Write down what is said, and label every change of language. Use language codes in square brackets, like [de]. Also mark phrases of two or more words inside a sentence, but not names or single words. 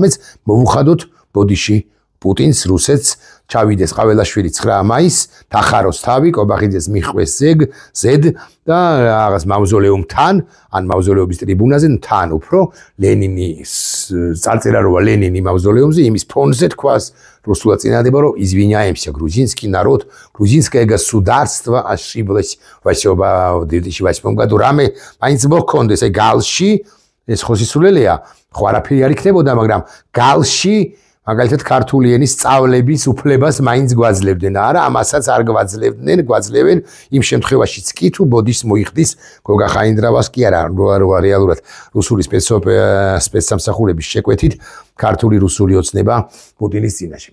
[ka] მეც მოვუხადოთ ბოდიში პუტინს რუსეთს ჩავიდეს ყაველაშვილი 9 მაისს დახაროს თავი კობახიძეს მიხვეს ზედ და რაღაც მავზოლეუმთან ან მავზოლეუმის ტრიბუნაზე თან უფრო ლენინის წარწერა როა ლენინი მავზოლეუმზე იმის ფონზე თქვას [ru] русская цинадеба, [ka] რომ [ru] извиняемся, грузинский народ, грузинское государство ошиблось в 2008 году. [ka] Раме მაინც მოქონდეს აი გალში ეს ხოსისულელია, ხო არაფერი არ იქნებოდა, მაგრამ გალში მაგალითად ქართული ენის სწავლების უფლებას მაინც გვაძლევდნენ. არა, ამასაც არ გვაძლევენ იმ შემთხვევაშიც კი თუ ბოდიშს მოიხდის გოგა ხაინდრავას კი არა, რეალურად რუსული სპეცსამსახურების შეკვეთით ქართული რუსული ოცნება პუტინის წინაშე.